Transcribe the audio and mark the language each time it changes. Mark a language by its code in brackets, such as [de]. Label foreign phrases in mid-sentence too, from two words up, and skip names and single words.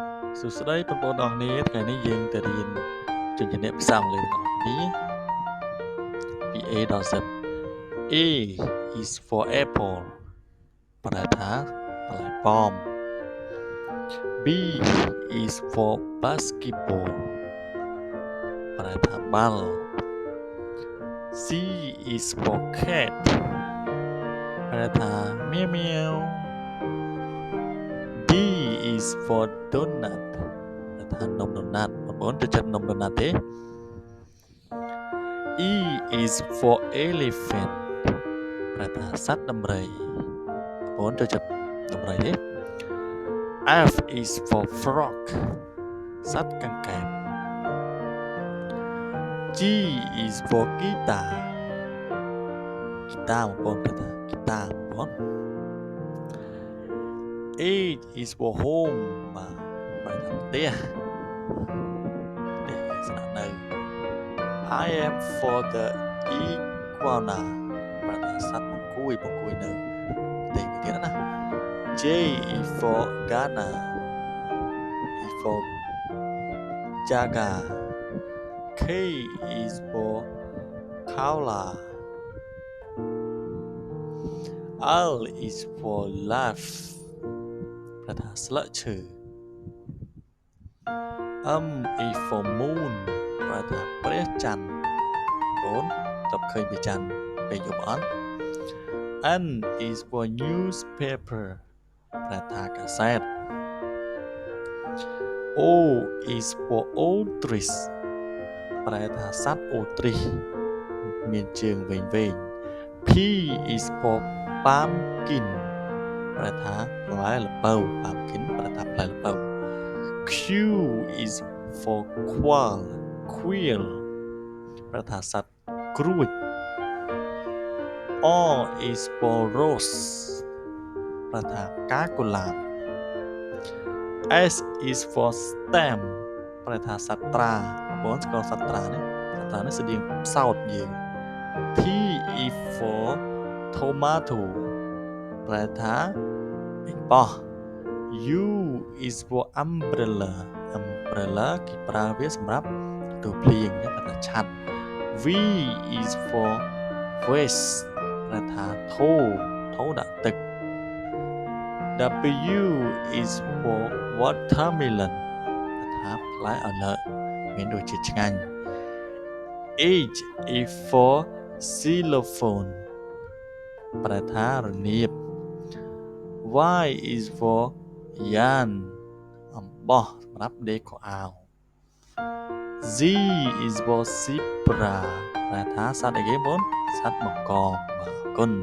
[km] សួស្តីបងប្អូនអរគ្នាថ្ងៃនេះយើងទៅរៀនជំនាញភាសាអង់គ្លេសទាំងអស់គ្នាពី A ដល់ Z [en] A is for apple [km] ប្រែថាបន្លែប៉ោម [en] B is for basketball [km] ប្រែថាបាល់ [en] C is for cat [km] ប្រែថាមៀវមៀវ [en] D is for donut [km] ប្រែថានំដូណាត់បងប្អូនចូលចិត្តនំដូណាត់ទេ [en] E is for elephant [km] ប្រែថាសត្វដំរីបងប្អូនចូលចិត្តដំរីទេ [en] F is for frog [km] សត្វកង្កែប [en] G is for guitar [km] ហ្គីតាបងប្អូនប្រែថាហ្គីតាបងប្អូន [en] H is for home [km] បាទប្រែថាផ្ទះស្នាក់នៅ [en] I am for the iguana [km] ប្រែថាសត្វបង្គួយនៅផ្ទៃមួយទៀតណា [en] J is for Ghana E for jaguar K is for koala L is for leaf [km] ប្រែថាស្លឹកឈើ [en] M is for moon [km] ប្រែថាព្រះច័ន្ទបងប្អូនតបឃើញព្រះច័ន្ទពេលយប់អត់ [en] N is for newspaper [km] ប្រែថាកាសែត [en] O is for ostrich [km] ប្រែថាសត្វអូទ្រីសមានជើងវែង [en] P is for pumpkin [km] ប្រែថាផ្លែល្ពៅ pumpkin ប្រែថាផ្លែល្ពៅ [en] Q is for quail [km] ប្រែថាសត្វក្រួច [en] R is for rose [km] ប្រែថាផ្កាកុលាប [en] S is for stamp [km] ប្រែថាសត្វត្រាបងប្អូនស្គាល់សត្វត្រានេះសត្វត្រានេះស្តៀងផ្សោតយើង [en] T is for tomato [km] ប្រែថាប៉េងប៉ោះ [en] U is for umbrella [km] គេប្រើវាសម្រាប់ទូភ្លៀងប្រែថាឆ័ត្រ [en] V is for vase [km] ប្រែថាថូដាក់ទឹក [en] W is for watermelon [km] ប្រែថាផ្លែអន្លើកមានរសជាតិឆ្ងាញ់ [en] H is for xylophone [km] ប្រែថារនាប [en] Y is for yarn [km] អំបោះសម្រាប់ដេរខោអាវ [en] Z is for zebra [km] ប្រែថាសត្វអីគេបងសត្វបង្កងបាទអរគុណ